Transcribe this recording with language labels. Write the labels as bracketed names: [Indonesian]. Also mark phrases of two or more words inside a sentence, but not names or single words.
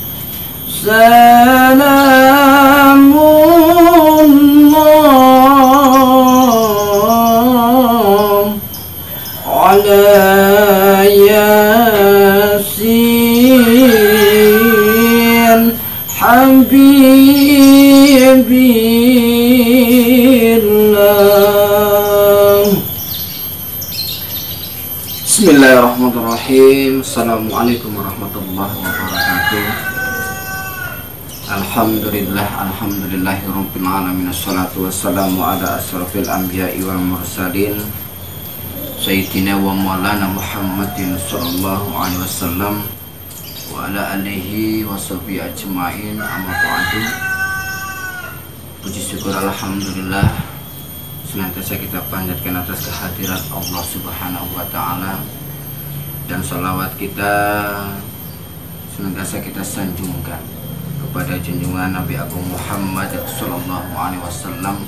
[Arabic] سلام الله على ياسين حبيب الله. بسم الله الرحمن الرحيم. السلام عليكم ورحمة الله وبركاته. الحمد لله رب العالمين. الصلاة والسلام على أشرف الأنبياء والمرسلين سيدنا ومولانا محمد صلى الله عليه وسلم وعلى آله وصحبه أجمعين. أما بعد. [Indonesian] Puji syukur alhamdulillah senantiasa kita panjatkan atas kehadiran Allah [Arabic] سبحانه وتعالى, [Indonesian] dan sholawat kita senantiasa kita sanjungkan kepada junjungan Nabi Agung Muhammad [Arabic] صلى الله عليه وسلم.